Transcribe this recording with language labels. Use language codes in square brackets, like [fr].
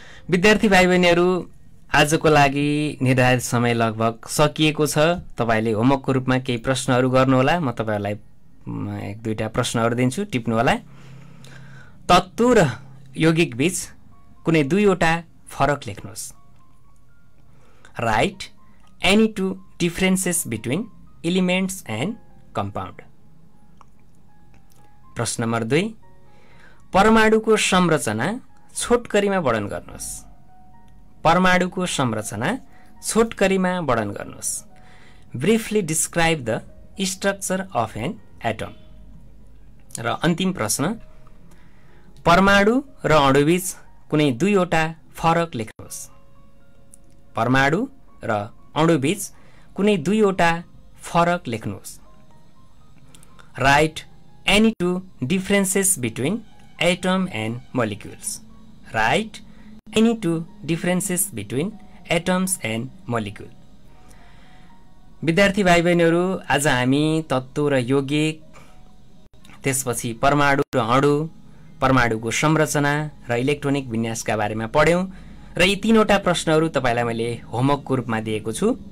[ne] विद्यार्थी भाइ बहिनीहरू, आजको लागि निर्धारित समय लगभग सकिएको छ। तपाईले होमवर्कको रूपमा केही प्रश्नहरू गर्नुहोला। म तपाईहरुलाई 1-2टा प्रश्नहरू दिन्छु, टिप्नु होला। तत्व र यौगिक बीच कुनै 2 वटा फरक लेख्नुहोस्। [en] Write any 2 differences between elements and compound. [ne] प्रश्न नम्बर 2, परमाणुको संरचना छोटकरीमा वर्णन गर्नुहोस्। परमाणुको संरचना छोटकरीमा वर्णन गर्नुहोस्। [en] Briefly describe the structure of an atom. [ne] र अन्तिम प्रश्न, परमाणु र अणुबीच कुनै 2 वटा फरक लेख्नुहोस्। परमाणु र अणुबीच कुनै 2 वटा फरक लेख्नुहोस्। [en] Write any 2 differences between atom and molecules. Write any 2 differences between atoms and molecule. [ne] विद्यार्थी भाइ बहिनीहरू, आज हामी तत्व र यौगिक, त्यसपछि परमाणु र अणु, परमाणुको संरचना र इलेक्ट्रोनिक विन्यासका बारेमा पढ्यौं र यी 3 वटा प्रश्नहरू तपाईलाई मैले होमवर्कको रूपमा दिएको छु।